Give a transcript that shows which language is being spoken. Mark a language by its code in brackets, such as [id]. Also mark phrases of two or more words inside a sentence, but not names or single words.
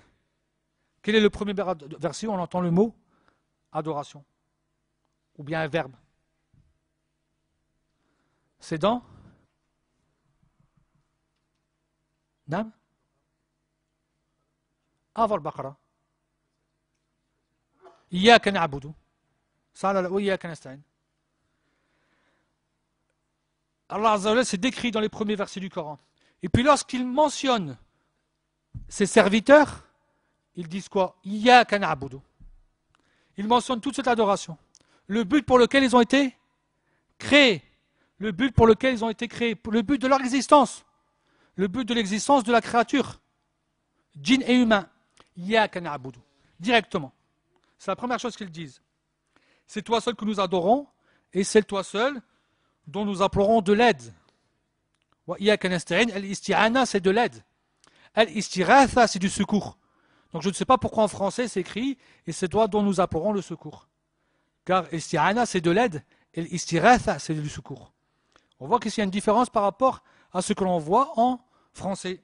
[fr] Quel est le premier verset où on entend le mot adoration? Ou bien un verbe? C'est dans Nam? Avant le Baqara. [ar] إياك نعبد. صلالة وإياك نستعين. الله عز وجل [fr] s'est décrit dans les premiers versets du Coran. Et puis lorsqu'il mentionne ses serviteurs, ils disent quoi? [ar] إياك نعبد. [fr] Ils mentionnent toute cette adoration. Le but pour lequel ils ont été créés. Le but pour lequel ils ont été créés. Le but de leur existence. Le but de l'existence de la créature. Djinn et humain. [ar] إياك نعبد. [fr] Directement. C'est la première chose qu'ils disent. C'est toi seul que nous adorons et c'est toi seul dont nous implorons de l'aide. [ar] إياك نستعين، الاستعانة, [fr] c'est de l'aide. Al-istiratha, c'est du secours. Donc je ne sais pas pourquoi en français c'est écrit et c'est toi dont nous implorons le secours. Car isti'ana, c'est de l'aide et l'istighatha, c'est du secours. On voit qu'ici il y a une différence par rapport à ce que l'on voit en français.